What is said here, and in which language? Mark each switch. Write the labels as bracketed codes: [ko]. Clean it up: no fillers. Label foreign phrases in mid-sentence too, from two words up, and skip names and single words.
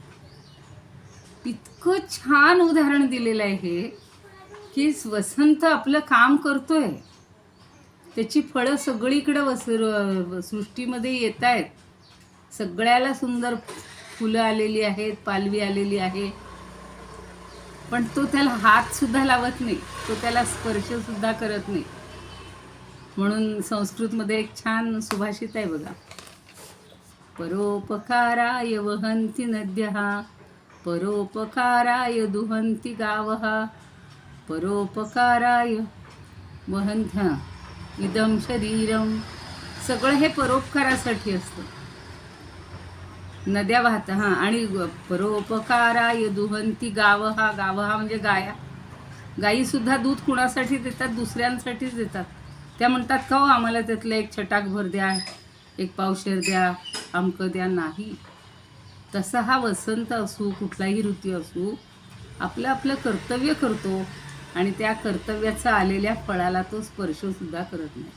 [mr] इतकं छान उदाहरण दिलेलं आहे हे की वसंत आपलं काम करतोय, त्याची फळं सगळीकडं सृष्टीमध्ये येत आहेत. सगळ्याला सुंदर फुलं आलेली आहेत, पालवी आलेली आहे. पण तो त्याला हात सुद्धा लावत नाही, तो त्याला स्पर्श सुद्धा करत नाही. म्हणून संस्कृतमध्ये एक छान सुभाषित आहे बघा. [sa] परोपकाराय वहन्ति नद्यः, परोपकाराय दुहन्ति गावः, परोपकाराय वहन्ति इदं शरीरम. [mr] सगळं हे परोपकारासाठी असतं. नद्या वाहता आणि [sa] परोपकाराय दुहन्ति गावः. [mr] गावः म्हणजे गाया. गायीसुद्धा दूध कुणासाठी देतात? दुसऱ्यांसाठीच देतात. त्या म्हणतात का हो आम्हाला त्यातलं एक छटाकभर द्या, एक पावशेर द्या, आमकं द्या. नाही. तसा हा वसंत असू, कुठलाही ऋतू असू, आपलं आपलं कर्तव्य करतो आणि त्या कर्तव्याचा आलेल्या फळाला तो स्पर्शसुद्धा करत नाही.